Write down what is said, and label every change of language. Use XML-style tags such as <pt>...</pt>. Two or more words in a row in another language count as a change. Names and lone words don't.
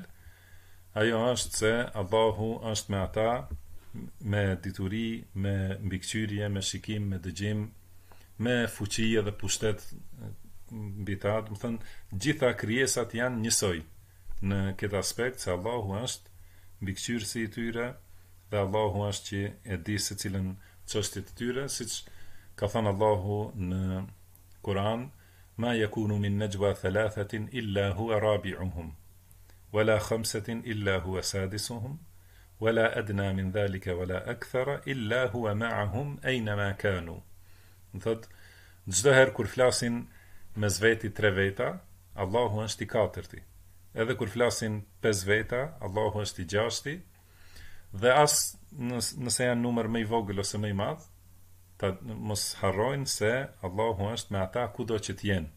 <sq>Ajo është se Allahu është me ata me dituri, me mbikëqyrje, me shikim, me dëgjim, me fuqi edhe pushtet mbi ta. Do të thënë, gjitha krijesat janë njësoj në këtë aspekt, se Allahu është mbikëqyrësi i tyre dhe Allahu është që e di se cilën çështje të tyre, siç ka thënë Allahu në Kur'an:</sq> <ar>ما يكون من نجوى ثلاثة إلا هو رابعهم. ولا خمسة إلا هو سادسهم ولا أدنى من ذلك ولا أكثر إلا هو معهم أينما كانوا.</ar> <sq>Më thot, çdo herë kur flasin mes veti 3 veta, Allahu është i katërti. Edhe kur flasin 5 veta, Allahu është i gjashti. Dhe as nëse janë numër më i vogël ose më i madh, ta mos harrojnë se Allahu është me ata kudo që të jenë.</sq>